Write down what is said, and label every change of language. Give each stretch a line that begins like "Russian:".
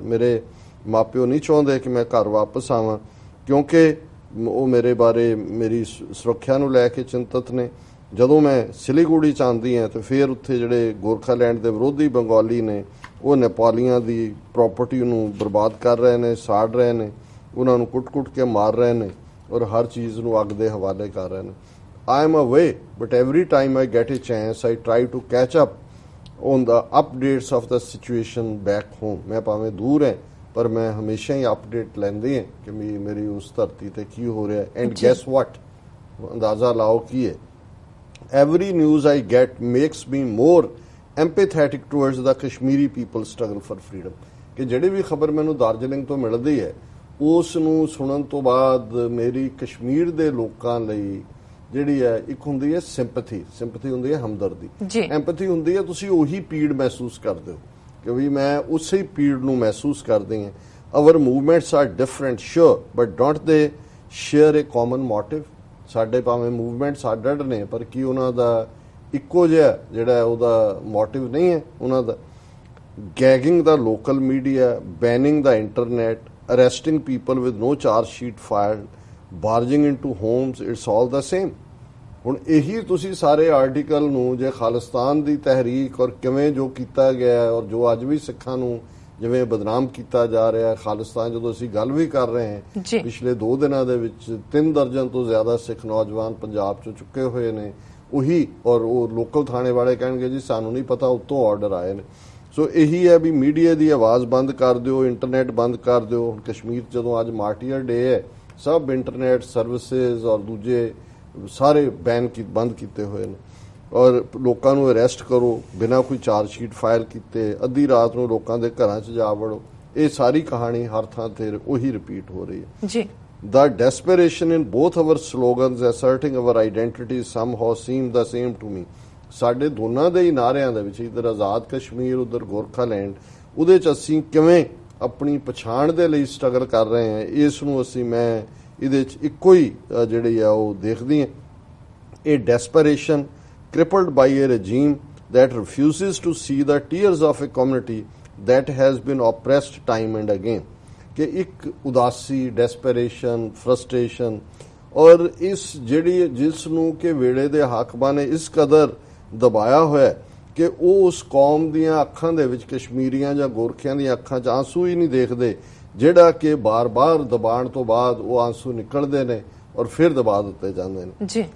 Punjabi: ਮੇਰੇ ਮਾਪਿਓ ਨਹੀਂ ਚਾਹੁੰਦੇ ਕਿ ਮੈਂ ਘਰ ਵਾਪਸ ਆਵਾਂ ਕਿਉਂਕਿ ਉਹ ਮੇਰੇ ਬਾਰੇ ਮੇਰੀ ਸੁਰੱਖਿਆ ਨੂੰ ਲੈ ਕੇ ਚਿੰਤਤ ਨੇ। ਜਦੋਂ ਮੈਂ ਸਿਲੀਗੁੜੀ ਚ ਆਉਂਦੀ ਹਾਂ ਤੇ ਫਿਰ ਉੱਥੇ ਜਿਹੜੇ ਗੋਰਖਾਲੈਂਡ ਦੇ ਵਿਰੋਧੀ ਬੰਗਾਲੀ ਨੇ ਉਹ ਨੇਪਾਲੀਆਂ ਦੀ ਪ੍ਰਾਪਰਟੀ ਨੂੰ ਬਰਬਾਦ ਕਰ ਰਹੇ ਨੇ, ਸਾੜ ਰਹੇ ਨੇ, ਉਹਨਾਂ ਨੂੰ ਕੁੱਟ-ਕੁੱਟ ਕੇ ਮਾਰ ਰਹੇ ਨੇ ਔਰ ਹਰ ਚੀਜ਼ ਨੂੰ ਅੱਗ ਦੇ ਹਵਾਲੇ ਕਰ ਰਹੇ ਨੇ।
English: I am away, but every time I get a chance, I try to catch up on the updates of the situation back home।
Punjabi: मैं ਭਾਵੇਂ ਦੂਰ ਹੈ ਪਰ ਮੈਂ ਹਮੇਸ਼ਾ ਹੀ ਅਪਡੇਟ ਲੈਂਦੀ ਹਾਂ ਕਿ ਮੇਰੀ ਉਸ ਧਰਤੀ ਤੇ ਕੀ ਹੋ ਰਿਹਾ ਹੈ।
English: and guess what,
Punjabi: ਅੰਦਾਜ਼ਾ ਲਾਓ ਕੀ ਹੈ।
English: Every news I get makes me more empathetic towards the Kashmiri people's struggle for freedom।
Punjabi: ਕਿ ਜਿਹੜੀ ਵੀ ਖਬਰ ਮੈਨੂੰ ਦਾਰਜਲਿੰਗ ਤੋਂ ਮਿਲਦੀ ਹੈ ਉਸ ਨੂੰ ਸੁਣਨ ਤੋਂ ਬਾਅਦ ਮੇਰੀ ਕਸ਼ਮੀਰ ਦੇ ਲੋਕਾਂ ਲਈ ਜਿਹੜੀ ਹੈ ਇੱਕ ਹੁੰਦੀ ਹੈ ਸਿੰਪੈਥੀ ਹੁੰਦੀ ਹੈ ਹਮਦਰਦੀ, ਐਂਪੈਥੀ ਹੁੰਦੀ ਹੈ ਤੁਸੀਂ ਉਹੀ ਪੀੜ ਮਹਿਸੂਸ ਕਰਦੇ ਹੋ ਕਿ ਵੀ ਮੈਂ ਉਸੇ ਪੀੜ ਨੂੰ ਮਹਿਸੂਸ ਕਰਦੀ ਹਾਂ।
English: our movements are different, sure, but don't they share a common motive?
Punjabi: ਸਾਡੇ ਭਾਵੇਂ ਮੂਵਮੈਂਟਸ ਅੱਡ-ਅੱਡ ਨੇ ਪਰ ਕੀ ਉਹਨਾਂ ਦਾ ਇੱਕੋ ਜਿਹਾ ਜਿਹੜਾ ਉਹਦਾ ਮੋਟਿਵ ਨਹੀਂ ਹੈ ਉਹਨਾਂ ਦਾ?
English: Gagging the local media, banning the internet, arresting people with no charge sheet filed, barging into homes, it's all the same.
Punjabi: ਹੁਣ ਇਹੀ ਤੁਸੀਂ ਸਾਰੇ ਆਰਟੀਕਲ ਨੂੰ ਜੇ ਖਾਲਿਸਤਾਨ ਦੀ ਤਹਿਰੀਕ ਔਰ ਕਿਵੇਂ ਜੋ ਕੀਤਾ ਗਿਆ ਔਰ ਜੋ ਅੱਜ ਵੀ ਸਿੱਖਾਂ ਨੂੰ ਜਿਵੇਂ ਬਦਨਾਮ ਕੀਤਾ ਜਾ ਰਿਹਾ ਖਾਲਿਸਤਾਨ, ਜਦੋਂ ਅਸੀਂ ਗੱਲ ਵੀ ਕਰ ਰਹੇ ਹਾਂ ਪਿਛਲੇ 2 ਦਿਨਾਂ ਦੇ ਵਿੱਚ 3 ਦਰਜਨ ਤੋਂ ਜ਼ਿਆਦਾ ਸਿੱਖ ਨੌਜਵਾਨ ਪੰਜਾਬ 'ਚੋਂ ਚੁੱਕੇ ਹੋਏ ਨੇ ਉਹੀ, ਔਰ ਉਹ ਲੋਕਲ ਥਾਣੇ ਵਾਲੇ ਕਹਿਣਗੇ ਜੀ ਸਾਨੂੰ ਨਹੀਂ ਪਤਾ ਉੱਤੋਂ ਆਰਡਰ ਆਏ ਨੇ। ਸੋ ਇਹੀ ਹੈ ਵੀ ਮੀਡੀਆ ਦੀ ਆਵਾਜ਼ ਬੰਦ ਕਰ ਦਿਓ, ਇੰਟਰਨੈਟ ਬੰਦ ਕਰ ਦਿਓ। ਹੁਣ ਕਸ਼ਮੀਰ ਜਦੋਂ ਅੱਜ ਮਾਰਟੀਅਰ ਡੇ ਹੈ, ਸਭ ਇੰਟਰਨੈਟ ਸਰਵਿਸਿਜ਼ ਔਰ ਦੂਜੇ ਸਾਰੇ ਬੰਦ ਕੀਤੇ ਹੋਏ ਨੇ ਔਰ ਲੋਕਾਂ ਨੂੰ ਅਰੈਸਟ ਕਰੋ ਬਿਨਾਂ ਕੋਈ ਚਾਰਜ ਸ਼ੀਟ ਫਾਈਲ ਕੀਤੇ, ਅੱਧੀ ਰਾਤ ਨੂੰ ਲੋਕਾਂ ਦੇ ਘਰਾਂ 'ਚ ਜਾ ਵੜੋ। ਇਹ ਸਾਰੀ ਕਹਾਣੀ ਹਰ ਥਾਂ ਤੇ ਉਹੀ ਰਿਪੀਟ ਹੋ ਰਹੀ ਹੈ ਜੀ।
English: The desperation in both our slogans asserting our identity somehow seem the same to me.
Punjabi: ਸਾਡੇ ਦੋਨਾਂ ਦੇ ਹੀ ਨਾਰਿਆਂ ਦੇ ਵਿੱਚ, ਇੱਧਰ ਆਜ਼ਾਦ ਕਸ਼ਮੀਰ ਉੱਧਰ ਗੋਰਖਾਲੈਂਡ, ਉਹਦੇ 'ਚ ਅਸੀਂ ਕਿਵੇਂ ਆਪਣੀ ਪਛਾਣ ਦੇ ਲਈ ਸਟਰਗਲ ਕਰ ਰਹੇ ਹਾਂ, ਇਸ ਨੂੰ ਮੈਂ ਇਹਦੇ 'ਚ ਇੱਕੋ ਹੀ ਜਿਹੜੀ ਆ ਉਹ ਦੇਖਦੀ ਹਾਂ।
English: ਇਹ desperation crippled by a regime that refuses to see the tears of a community that has been oppressed time and again.
Hindi: कि एक उदासी, डेस्परेशन, फ्रस्ट्रेशन और इस
Punjabi: ਜਿਹੜੀ ਜਿਸ ਨੂੰ ਕਿ ਵੇਲੇ ਦੇ ਹਾਕਮਾਂ ਨੇ ਇਸ ਕਦਰ ਦਬਾਇਆ ਹੋਇਆ ਕਿ ਉਹ ਉਸ ਕੌਮ ਦੀਆਂ ਅੱਖਾਂ ਦੇ ਵਿੱਚ, ਕਸ਼ਮੀਰੀਆਂ ਜਾਂ ਗੋਰਖਿਆਂ ਦੀਆਂ ਅੱਖਾਂ 'ਚ ਆਂਸੂ ਹੀ ਨਹੀਂ ਦੇਖਦੇ, ਜਿਹੜਾ ਕਿ ਬਾਰ-ਬਾਰ ਦਬਾਉਣ ਤੋਂ ਬਾਅਦ ਉਹ ਆਂਸੂ ਨਿਕਲਦੇ ਨੇ ਔਰ ਫਿਰ ਦਬਾ ਦਿੱਤੇ ਜਾਂਦੇ ਨੇ ਜੀ।